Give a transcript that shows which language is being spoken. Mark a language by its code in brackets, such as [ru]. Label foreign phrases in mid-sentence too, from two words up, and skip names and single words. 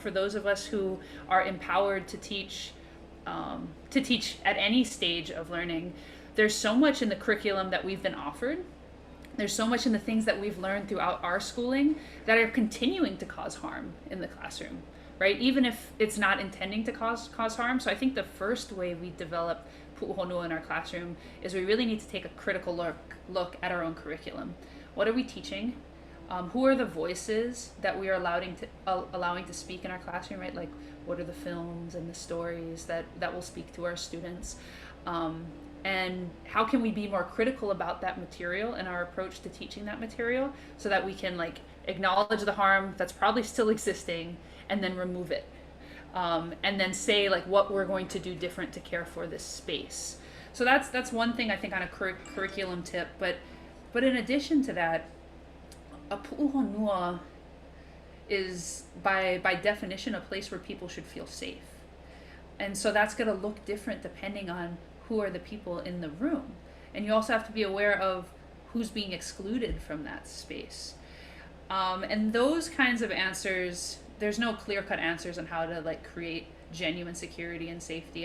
[en] For those of us who are empowered to teach at any stage of learning, there's so much in the curriculum that we've been offered. There's so much in the things that we've learned throughout our schooling that are continuing to cause harm in the classroom, right? Even if it's not intending to cause harm. So I think the first way we develop puʻohonua in our classroom is we really need to take a critical look at our own curriculum. What are we teaching? Who are the voices that we are allowing to speak in our classroom, right? Like, what are the films and the stories that will speak to our students? And how can we be more critical about that material and our approach to teaching that material, so that we can, like, acknowledge the harm that's probably still existing and then remove it, and then say, like, what we're going to do different to care for this space. So that's one thing I think on a curriculum tip. But in addition to that, a puʻohonua is by definition a place where people should feel safe. And so that's going to look different depending on who are the people in the room. And you also have to be aware of who's being excluded from that space. And those kinds of answers, there's no clear-cut answers on how to, like, create genuine security and safety.